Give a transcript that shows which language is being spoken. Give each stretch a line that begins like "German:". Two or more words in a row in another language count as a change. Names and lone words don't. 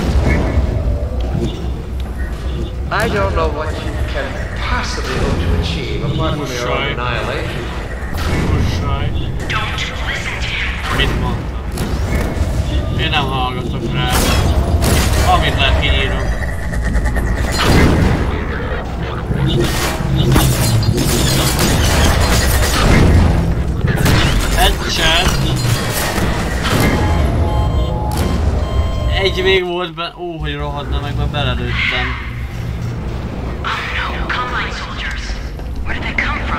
English: I don't know what you can possibly hope to achieve apart from your own annihilation.
Hungarian: Kussolj.
English: Don't listen to him.
Hungarian: Mit mondtam? Én nem hallgatok rá. Amit lehet kinyírom. Headshot. Egy még volt be... Ó, hogy rohadna meg, mert belelőttem.
English: Oh no, Combine soldiers. Where did they come from?